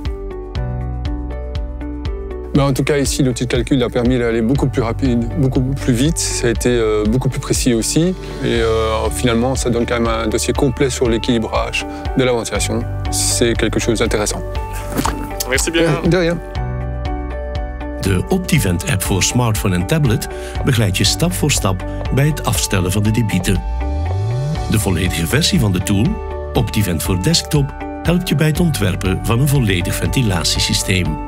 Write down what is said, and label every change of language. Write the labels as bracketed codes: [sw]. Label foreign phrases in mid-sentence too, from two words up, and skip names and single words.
[fr] En tout cas, ici, l'outil de calcul a permis d'aller beaucoup plus rapide, beaucoup plus vite. Ça a été beaucoup plus précis aussi. Et finalement, ça donne quand même un dossier complet sur l'équilibrage de la ventilation. C'est quelque chose d'intéressant. Merci bien. De rien. [nl] De OptiVent-app voor smartphone en tablet begeleidt je stap voor stap bij het afstellen van de debieten. De volledige versie van de tool, OptiVent voor desktop, helpt je bij het ontwerpen van een volledig ventilatiesysteem.